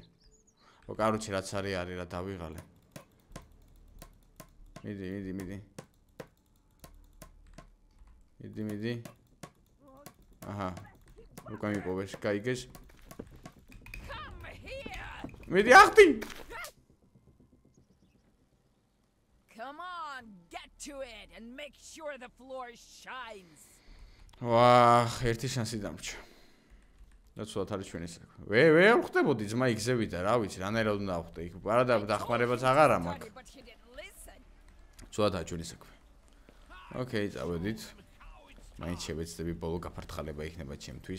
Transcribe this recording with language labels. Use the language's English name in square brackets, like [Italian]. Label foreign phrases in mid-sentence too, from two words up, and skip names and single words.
[Georgian] კაროჩი რაც არის რა დავიღალე. მიდი. აჰა. უკან მიპოვეს, გაიგეს. მიდი ახტი. [English] Come on, get to it and make sure the floor shines. [Georgian] ვაჰ, ერთი შანსი დამრჩა. და ცუდად არის ჩვენი საქმე. ვერ ვხვდებოდი ძმა იქზევით და რა ვიცი, რანაირად უნდა ავხდე იქ. არა დახმარებაც აღარ მაქვს. ცუდად არის ჩვენი საქმე. ოკეი, წავედით. მაინც შევეცდები ბოლო გაფართხალება იქნება ჩემთვის.